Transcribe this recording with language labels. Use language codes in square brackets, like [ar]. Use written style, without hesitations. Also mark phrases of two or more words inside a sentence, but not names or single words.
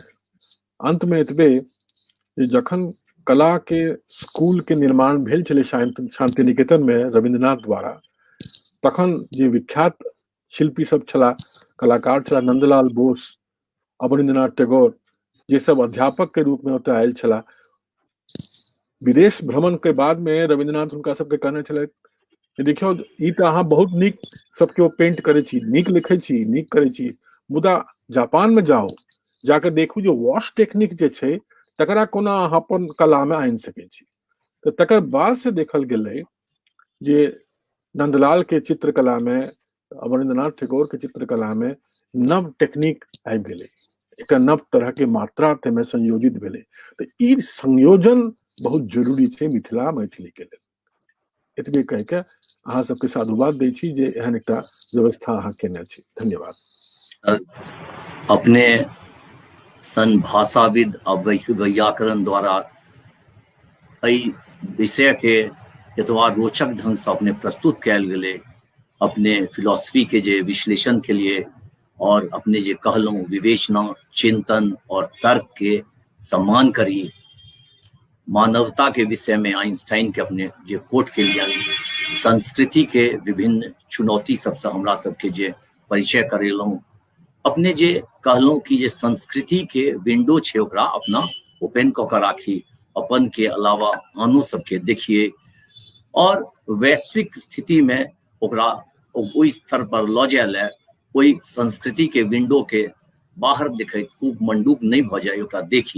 [mai] अंत में एतबे जे जखन कला के स्कूल के निर्माण भेल छलै शांति निकेतन में रविन्द्रनाथ द्वारा, तखन जे विख्यात शिल्पी सब छला, कलाकार छला, नंदलाल बोस, अवनींद्रनाथ टैगोर, जे सब अध्यापक के रूप में ओतऽ आयल छला। विदेश भ्रमण के बाद में रविन्द्रनाथ हुनका सबके कहने छलथि, देखियौ ई तऽ अहाँ बहुत नीक सबके पेंट करे छी, नीक लिखे छी, नीक करे छी, मुदा जापान में जाओ, जाके देखू जो [en] wash technique [mai] जे छै तकरा कोना अहाँ अपन कला में आनि सकै छी। तऽ तकर बाद से देखल गेलै जे नंदलाल के चित्रकला में, अवनींद्रनाथ टैगोर के चित्रकला में नव टेक्निक आबि गेलै, एक नव तरह के मात्रा में संयोजित भेलै। तऽ ई संयोजन बहुत जरूरी छै मिथिला मैथिली के लेल। एतबे कह के अहाँ सबके साधुवाद दै छी जे एहन एकटा व्यवस्था अहाँ केने छी। धन्यवाद। अपने सन भाषाविद आ व्याकरण द्वारा एहि विषय के एतबा रोचक ढंग से अपने प्रस्तुत कैल गेलै, अपने फिलॉसफी के जे विश्लेषण के लिए, और अपने जे कहलहुँ विवेचना, चिंतन और तर्क के सम्मान करी, मानवता के विषय में आइंस्टाइन के अपने जे कोट के लिए, संस्कृति के विभिन्न चुनौती सबसे हमरा सबके जे परिचय करेलहुँ, अपने जे कहलहुँ कि जे संस्कृति के विंडो छै ओकरा अपना ओपन कऽ के राखी, अपन के अलावा आनो सबके देखिए, और वैश्विक स्थिति में ओकरा ओहि स्तर पर लऽ जाय ले, ओहि संस्कृति के विंडो के बाहर देखैत खूब मंडूक नहीं भऽ जाए, ओकरा देखी।